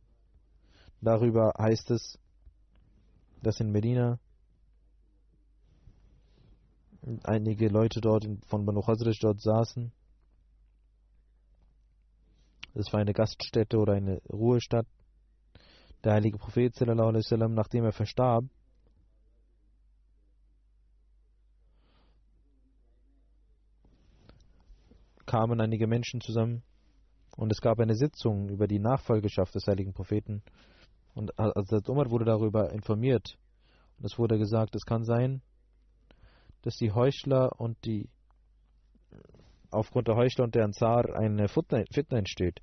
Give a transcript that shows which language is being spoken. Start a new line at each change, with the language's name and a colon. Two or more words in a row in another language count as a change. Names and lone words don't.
German: Darüber heißt es, dass in Medina einige Leute dort von Banu Khazraj dort saßen. Es war eine Gaststätte oder eine Ruhestadt. Der heilige Prophet
Arabic: صلى الله عليه وسلم,
German: nachdem er verstarb, kamen einige Menschen zusammen und es gab eine Sitzung über die Nachfolgeschaft des heiligen Propheten. Und Hazrat Umar wurde darüber informiert. Und es wurde gesagt, es kann sein, dass die Heuchler und aufgrund der Heuchler und der Ansar eine Fitna entsteht.